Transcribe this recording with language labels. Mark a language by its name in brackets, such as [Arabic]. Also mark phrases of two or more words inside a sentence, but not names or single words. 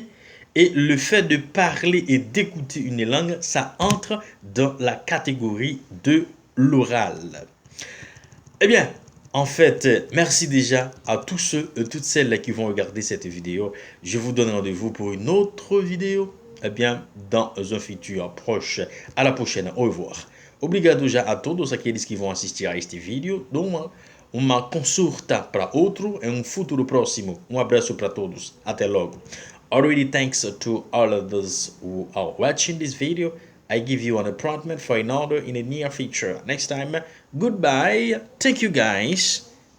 [French] Et le fait de parler et d'écouter une langue, ça entre dans la catégorie de l'oral. Eh bien, en fait, merci déjà à tous ceux et toutes celles qui vont regarder cette vidéo. Je vous donne rendez-vous pour une autre vidéo, eh bien, dans un futur proche. À la prochaine, au revoir. [Portuguese] Obrigado já a todos aqueles que vão assistir a este vídeo. Uma consulta para outro em futuro próximo. Abraço para todos. Até logo. [English] Already thanks to all of those who are watching this video. I give you an appointment for another in the near future. Next time, goodbye. Thank you guys.